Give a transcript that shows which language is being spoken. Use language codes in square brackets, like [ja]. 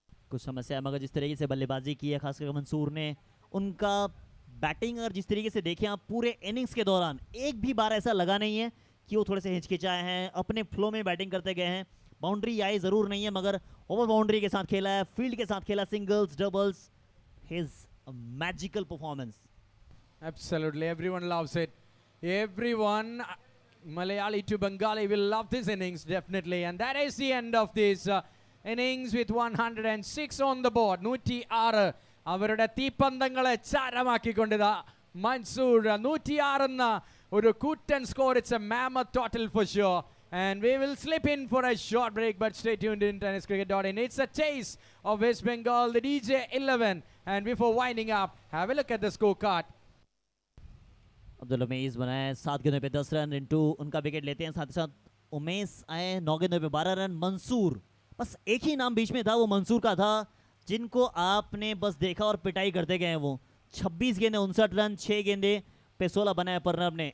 [hi] कुछ समस्या है, मगर जिस तरीके से बल्लेबाजी की है खासकर मंसूर ने, उनका बैटिंग और जिस तरीके से देखें आप पूरे इनिंग्स के दौरान एक भी बार ऐसा लगा नहीं है कि वो थोड़े से हिचकिचाए हैं, अपने फ्लो में बैटिंग करते गए हैं। बाउंड्री आई जरूर नहीं है, मगर ओवर बाउंड्री के साथ खेला है, फील्ड के साथ खेला, singles doubles, [en] His magical performance. Absolutely, everyone loves it. Everyone, Malayali to Bengali, will love this innings definitely. And that is the end of this innings with 106 on the board. [ml] 106 അവരുടെ തീപ്പന്തങ്ങളെ ചാരമാക്കിക്കൊണ്ടിതാ മൻസൂർ 106 എന്ന ഒരു കൂറ്റൻ score. [en] It's a mammoth total for sure. And we will slip in for a short break, but stay tuned in tenniscricket.in. It's a chase of West Bengal, the DJ 11. And before winding up, have a look at the scorecard. [hi] Abdul Umesh बनाए 7 गेंदों पे 10 run, Rintu उनका wicket लेते हैं, साथ ही साथ उमेश आए 9 गेंदों पे 12 रन। मंसूर, बस एक ही नाम बीच में था, वो मंसूर का था, जिनको आपने बस देखा और पिटाई करते गए हैं। वो 26 गेंदे 59 रन, 6 गेंदे पे 16 बनाए परनब ने।